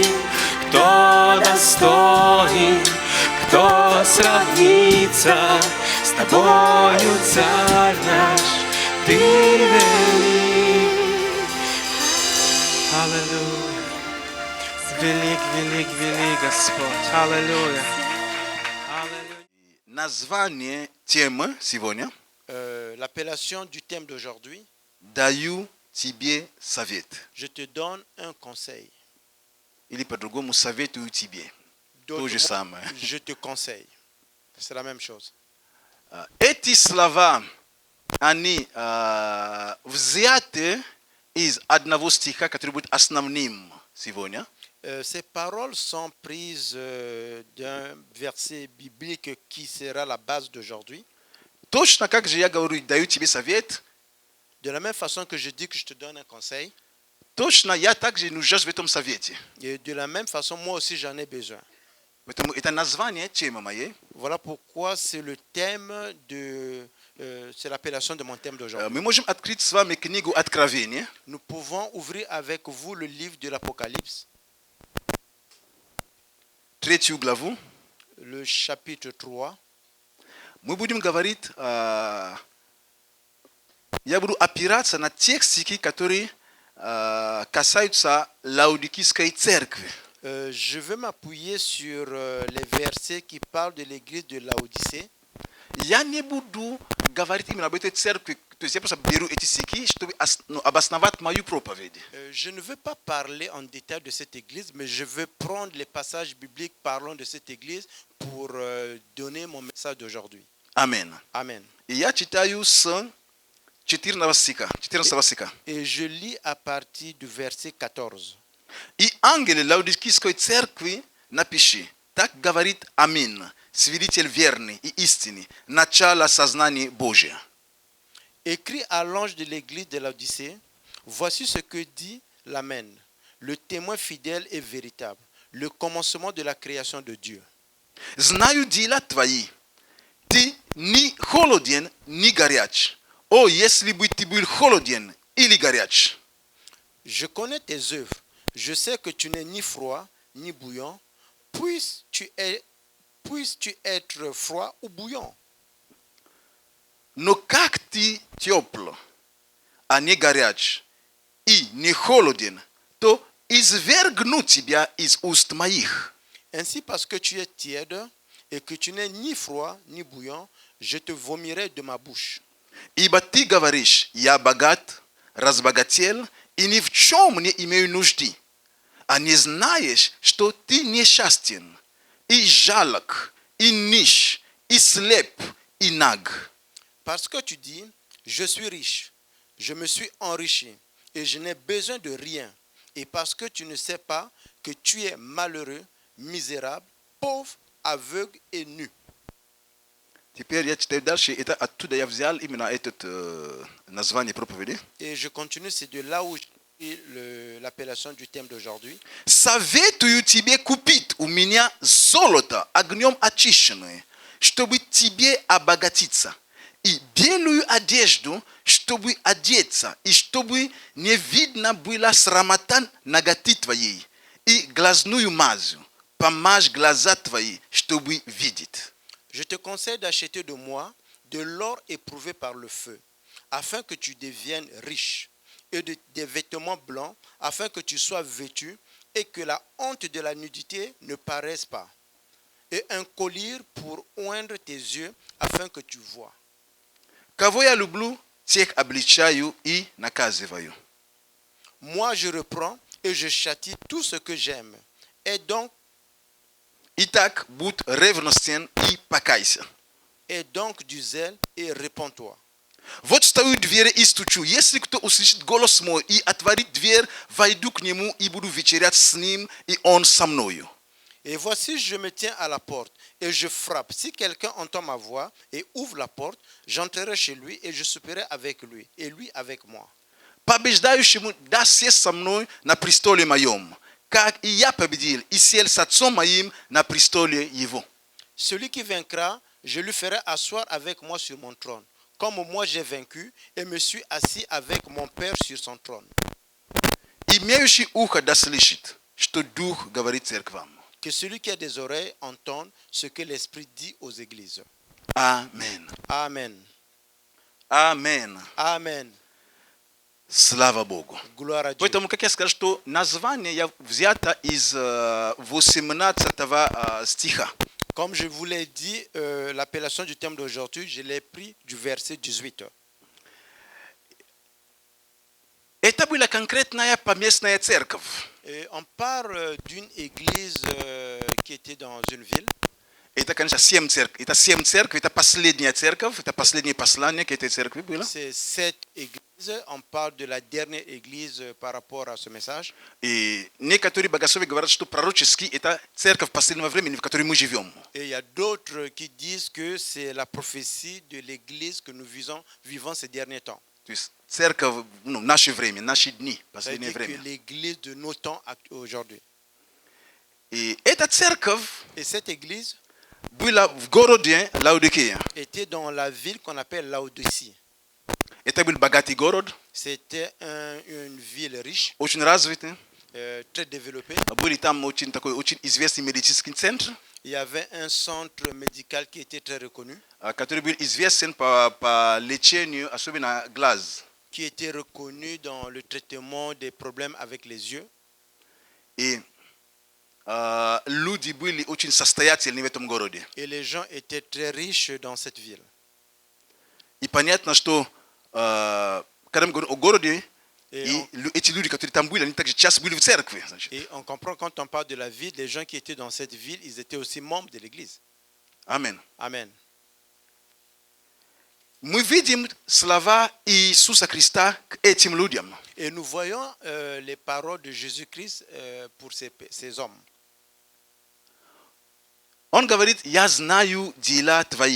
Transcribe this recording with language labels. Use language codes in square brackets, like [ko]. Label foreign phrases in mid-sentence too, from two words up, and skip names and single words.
[ru] Кто достоин, кто сравнится с Тобою, Царь наш, Ты велик. Аллилуйя. Велик, велик, велик Господь. Аллилуйя. Аллилуйя. Название темы сегодня [fr] L'appellation du thème d'aujourd'hui, [ru] «Даю тебе совет». [fr] je te donne un conseil. [ru] Или по-другому «Советую тебе». То же самое. [fr] Je te conseille. C'est la même chose. [ru] Эти слова, они взяты из одного стиха, который будет основным сегодня. [fr] Ces paroles sont prises d'un verset biblique qui sera la base d'aujourd'hui. [ru] Точно как же я говорю, даю тебе совет, [fr] De la même façon que je dis que je te donne un conseil, [ru] точно я также нуждаюсь в этом совете. [fr] et de la même façon, moi aussi j'en ai besoin. [ru] Поэтому это название темы моей. [fr] Voilà pourquoi c'est le thème de, c'est l'appellation de mon thème d'aujourd'hui. [ru] Мы можем открыть с вами книгу Откровения. [fr] Nous pouvons ouvrir avec vous le livre de l'Apocalypse, [ru] 3 главу. [fr] le chapitre 3. [ru] Мы будем говорить Я буду опираться на текстики, которые касаются Лаудикийской церкви. [fr] Je veux m'appuyer sur les versets qui parlent de l'église de Laodicée. [ru] Я не буду говорить именно об этой церкви, то есть я просто беру эти стихи, чтобы обосновать мою проповедь. [fr] Je ne veux pas parler en détail de cette église, mais je veux prendre les passages bibliques parlant de cette église pour donner mon message d'aujourd'hui. [ru] Амин. [fr] Amen. [ru] И я читаю с 14 стиха. [fr] Et je lis à partir du verset 14. [ru] И ангел Лаудикийской церкви напиши: так говорит Амин, свидетель верный и истинный, начало сознания Божия. [fr] Écrit à l'ange de l'église de Laodicée, voici ce que dit l'Amen, le témoin fidèle et véritable, le commencement de la création de Dieu. [ru] Знаю дела твои, ты ни холоден, ни горяч. О, если бы ты был холоден или горяч. [fr] Je connais tes œuvres, je sais que tu n'es ni froid ni bouillant, puisses-tu être froid ou bouillant. [ru] Но как ты тепл, а не горяч, и не холоден, то извергну тебя из уст моих. [fr] Ainsi, parce que tu es tiède et que tu n'es ni froid ni bouillant, je te vomirai de ma bouche. [ru] Ибо ты говоришь: я богат, разбогател, и ни в чем не имею нужды, а не знаешь, что ты несчастен, и жалок, и нищ, и слеп, и наг. [fr] Parce que tu dis, je suis riche, je me suis enrichi, et je n'ai besoin de rien. Et parce que tu ne sais pas que tu es malheureux, misérable, pauvre, aveugle et nu. [ru] Теперь я читаю дальше. Это оттуда я взял именно это название проповеди. [fr] Et je continue, c'est de là où j'ai l'appellation du thème d'aujourd'hui. [ru] Советую тебе купить у меня золото огнем очищенное, чтобы тебе обогатиться, и белую одежду, чтобы одеться, и чтобы не видно было срамота наготы твоей, и глазную мазью, помажь глаза твои, чтобы видеть. [fr] Je te conseille d'acheter de moi de l'or éprouvé par le feu, afin que tu deviennes riche, et des vêtements blancs, afin que tu sois vêtu, et que la honte de la nudité ne paraisse pas, et un collier pour oindre tes yeux, afin que tu vois. [ru] Кого я люблю, тех обличаю и наказываю. [fr] Moi, je reprends et je châtie tout ce que j'aime. Et donc [ru] Итак, будь ревностен и покайся. [fr] du zèle et répands-toi. [ru] Вот стою в двери и стучу. Если кто услышит голос мой и отворит дверь, войду к нему и буду вечерять с ним, и он со мною. [fr] Et voici, je me tiens à la porte et je frappe. Si quelqu'un entend ma voix et ouvre la porte, j'entrerai chez lui et je souperai avec lui et lui avec moi. [ru] Побеждающему даст сесть со мной на престоле моем, как и я победил и сел с отцом моим на престоле его. [fr] Celui qui vaincra, je lui ferai asseoir avec moi sur mon trône, comme moi j'ai vaincu et me suis assis avec mon Père sur son trône. [ru] Имеющий ухо да слышит, что Дух говорит церквам. [fr] Que celui qui a des oreilles entende ce que l'Esprit dit aux églises. [ru] Амен. [fr] Amen. [ru] Амен. [fr] Amen. [ru] Слава Богу. [fr] Gloire à Dieu. [ru] Поэтому, как я сказал, что название взято из 18 стиха. [fr] Comme je vous l'ai dit, l'appellation du thème d'aujourd'hui, je l'ai pris du verset 18. [ru] Это была конкретная поместная церковь. [fr] Et on parle d'une église qui était dans une ville. [ru] Это, конечно, 7 церквей. Это 7 церквей, это последняя церковь, это последнее послание к этой церкви было. [fr] C'est 7 églises. On parle de la dernière église par rapport à ce message. [ru] И некоторые богословы говорят, что пророчески это церковь последнего времени, в которой мы живем. [fr] Et il y a d'autres qui disent que c'est la prophétie de l'église que nous vivons ces derniers temps. [ru] То есть церковь, наше время, наши дни, последнее [fr] C'est-à-dire que [ru] время. [fr] l'église de nos temps aujourd'hui. [ru] И эта церковь [fr] Et cette église [ru] была в городе Лаодикея. [fr] était dans la ville qu'on appelle Laodicée. [ru] Это был богатый город, [fr] C'était une ville riche, [ru] очень развитый. [fr] très développée. [ru] Были там очень известный медицинский центр, [fr] Il y avait un centre médical qui était très reconnu, [ru] который был известен по лечению, особенно глаз. [fr] qui était reconnu dans le traitement des problèmes avec les yeux. [ru] И люди были очень состоятельны в этом городе. [fr] Et les gens étaient très riches dans cette ville. [ru] И понятно, что когда мы говорим о городе, [fr] Et [ru] и [fr] on, [ru] эти люди, которые там были, они также часто были в церкви. Значит. [fr] et on comprend quand on parle de la ville, les gens qui étaient dans cette ville, ils étaient aussi membres de l'église. Amen. Amen. [ru] Мы видим слова Иисуса Христа к этим людям. [fr] Et nous voyons les paroles de Jésus-Christ pour ces hommes. [ru] Он говорит, я знаю дела твои.